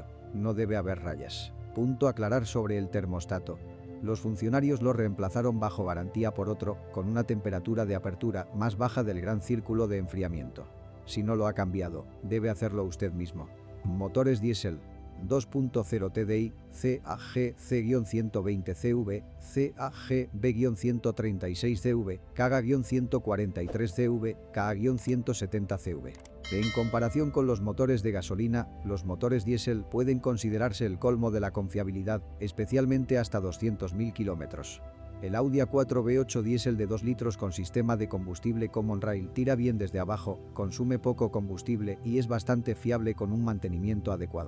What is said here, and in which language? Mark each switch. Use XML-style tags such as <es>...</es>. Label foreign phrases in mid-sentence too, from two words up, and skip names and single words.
<es>No debe haber rayas. Aclarar sobre el termostato. Los funcionarios lo reemplazaron bajo garantía por otro, con una temperatura de apertura más baja del gran círculo de enfriamiento. Si no lo ha cambiado, debe hacerlo usted mismo. Motores diésel. 2.0 TDI, CAG C-120 CV, CAG B-136 CV, KAGA-143 CV, KA-170 CV. En comparación con los motores de gasolina, los motores diésel pueden considerarse el colmo de la confiabilidad, especialmente hasta 200.000 kilómetros. El Audi A4 V8 diésel de 2 litros con sistema de combustible Common Rail tira bien desde abajo, consume poco combustible y es bastante fiable con un mantenimiento adecuado.</es>